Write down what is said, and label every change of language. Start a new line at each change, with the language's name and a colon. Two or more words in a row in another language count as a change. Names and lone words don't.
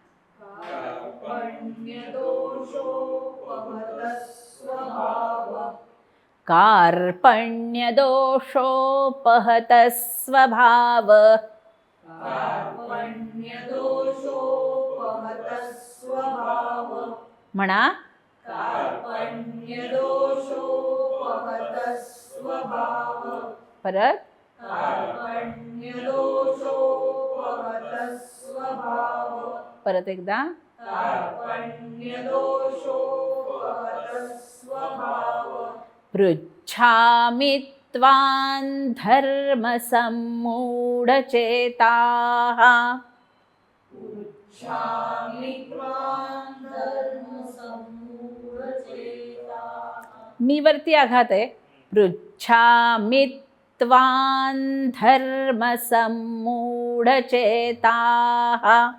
Sanskrit: कार्पण्य दोषोपहत स्वभाव, म्हणा.
Marathi: परत. परत एकदा.
Sanskrit: पृच्छामि त्वां धर्मसम्मूढचेताः,
Marathi: मी वरती आघात आहे.
Sanskrit: पृच्छामि त्वां धर्मसम्मूढचेताः,